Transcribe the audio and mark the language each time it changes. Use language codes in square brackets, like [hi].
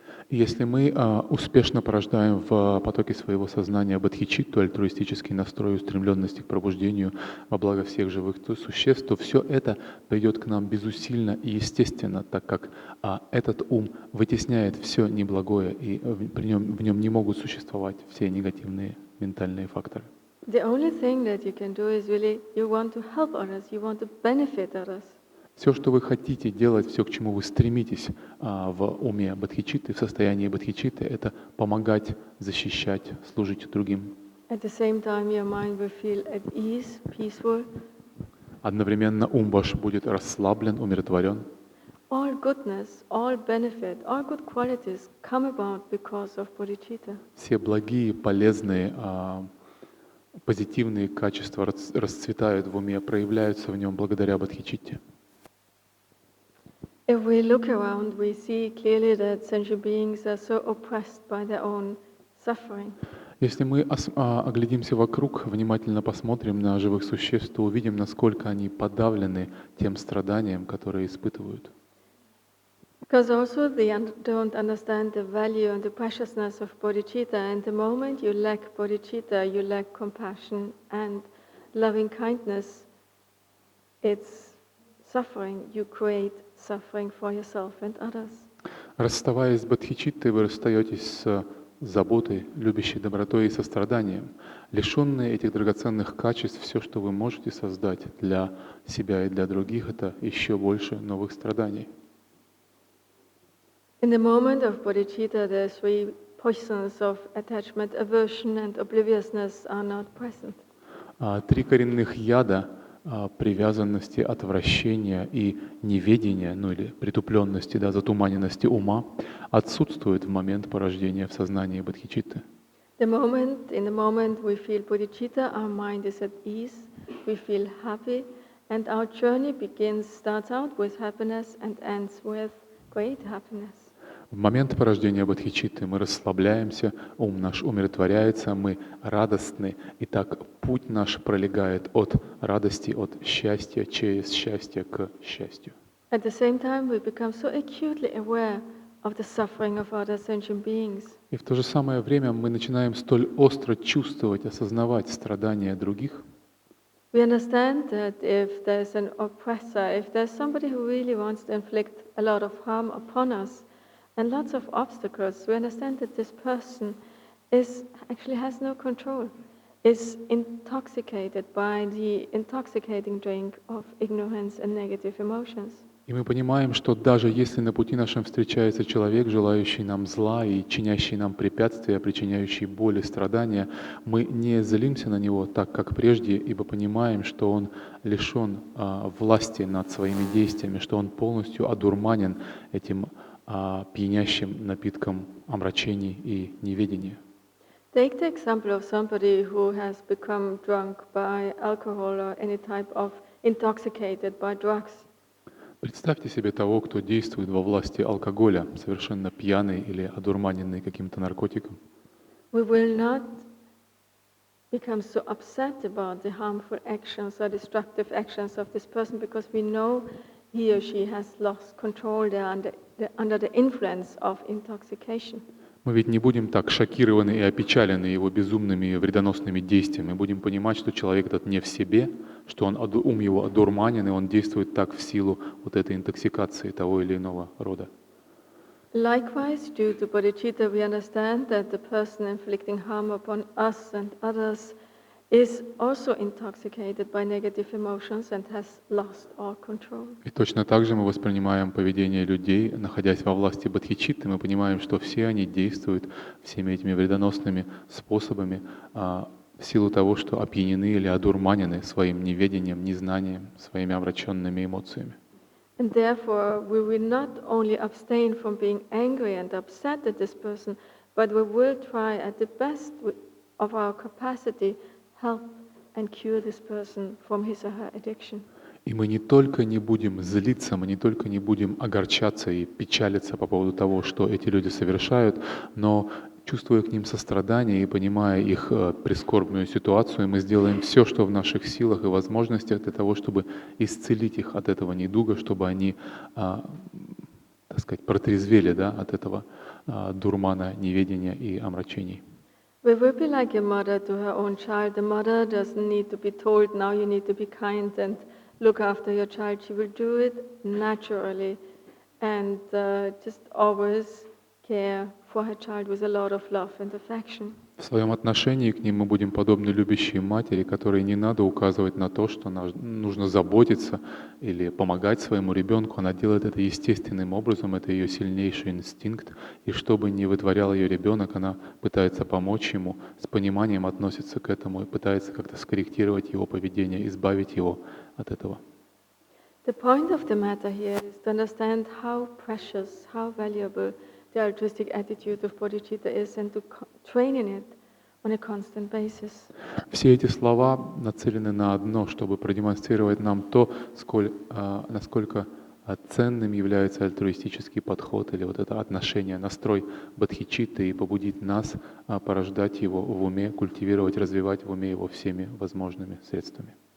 [ru] Если мы успешно порождаем в потоке своего сознания бодхичитту, альтруистический настрой, устремленности к пробуждению во благо всех живых существ, то все это придет к нам безусильно и естественно, так как этот ум вытесняет все неблагое, и в нем не могут существовать все негативные ментальные факторы. [en] The only thing that you can do is really you want to help others, you want to benefit others. [ru] Все, что вы хотите делать, все, к чему вы стремитесь в уме бодхичитты, в состоянии бодхичитты, это помогать, защищать, служить другим. [en] At the same time, your mind will feel at ease, peaceful. [ru] Одновременно ум ваш будет расслаблен, умиротворен. [en] All goodness, all benefit, all good qualities come about because of bodhicitta. [ru] Все благие, полезные, позитивные качества расцветают в уме, проявляются в нем благодаря бодхичитте. [en] If we look around, we see clearly that sentient beings are so oppressed by their own suffering. [ru] Если мы оглядимся вокруг, внимательно посмотрим на живых существ, то увидим, насколько они подавлены тем страданием, которые испытывают. [en] Because also they don't understand the value and the preciousness of bodhicitta, and the moment you lack bodhicitta, you lack compassion and loving kindness. it's suffering. You create suffering for yourself and others. [ru] Расставаясь с бодхичиттой, вы расстаетесь с заботой, любящей добротой и состраданием. Лишенные этих драгоценных качеств, все, что вы можете создать для себя и для других, это еще больше новых страданий. [en] In the moment of bodhicitta, the three poisons of attachment, aversion, and obliviousness are not present. [ru] Три коренных яда привязанности, отвращения и неведения, ну или притупленности, да, затуманенности ума, отсутствуют в момент порождения в сознании бодхичитты. [en] In the moment we feel bodhicitta, our mind is at ease, we feel happy, and our journey starts out with happiness and ends with great happiness. [ru] В момент порождения бодхичитты мы расслабляемся, ум наш умиротворяется, мы радостны, и так путь наш пролегает от радости, от счастья через счастье к счастью. [en] At the same time, we become so acutely aware of the suffering of other sentient beings. [ru] И в то же самое время мы начинаем столь остро чувствовать, осознавать страдания других. [en] We understand that if there's an oppressor, if there's somebody who really wants to inflict a lot of harm upon us, and lots of obstacles, we understand that this person actually has no control, is intoxicated by the intoxicating drink of ignorance and negative emotions. [ru] И мы понимаем, что даже если на пути нашем встречается человек, желающий нам зла и чинящий нам препятствия, причиняющий боль и страдания, мы не злимся на него так, как прежде, ибо понимаем, что он лишен власти над своими действиями, что он полностью одурманен этим пьянящим напитком омрачений и неведения. [en] Take the example of somebody who has become drunk by alcohol or any type of intoxicated by drugs. [ru] Представьте себе того, кто действует во власти алкоголя, совершенно пьяный или одурманенный каким-то наркотиком. [en] We will not become so upset about the harmful actions or destructive actions of this person because we know he or she has lost control. They are under the influence of intoxication. [ru] Мы ведь не будем так шокированы и опечалены его безумными и вредоносными действиями. Мы будем понимать, что человек этот не в себе, что ум его одурманен, и он действует так в силу вот этой интоксикации того или иного рода. [en] Likewise, due to bodhicitta, we understand that the person inflicting harm upon us and others is also intoxicated by negative emotions and has lost all control. [ru] И точно так же мы воспринимаем поведение людей, находясь во власти бодхичитты, мы понимаем, что все они действуют всеми этими вредоносными способами в силу того, что опьянены или одурманены своим неведением, незнанием, своими омраченными эмоциями. [en] And therefore, we will not only abstain from being angry and upset at this person, but we will try at the best of our capacity help and cure this person from his or her addiction. [ru] И мы не только не будем злиться, мы не только не будем огорчаться и печалиться по поводу того, что эти люди совершают, но чувствуя к ним сострадание и понимая их прискорбную ситуацию, мы сделаем все, что в наших силах и возможностях для того, чтобы исцелить их от этого недуга, чтобы они, так сказать, протрезвели, да, от этого дурмана неведения и омрачений. [en] We will be like a mother to her own child. The mother doesn't need to be told, now you need to be kind and look after your child. She will do it naturally and just always care for her child with a lot of love and affection. [ru] В своем отношении к ним мы будем подобны любящей матери, которой не надо указывать на то, что нужно заботиться или помогать своему ребенку. Она делает это естественным образом, это ее сильнейший инстинкт. И что бы ни вытворял ее ребенок, она пытается помочь ему, с пониманием относится к этому и пытается как-то скорректировать его поведение, избавить его от этого. [en] The point of the matter here is to understand how precious, how valuable the altruistic attitude of bodhicitta is and to train in it on a constant basis. [ru] Все эти слова нацелены на одно, чтобы продемонстрировать нам то, насколько ценным является альтруистический подход или вот это отношение, настрой бодхичитты и побудить нас порождать его в уме, культивировать, развивать в уме его всеми возможными средствами.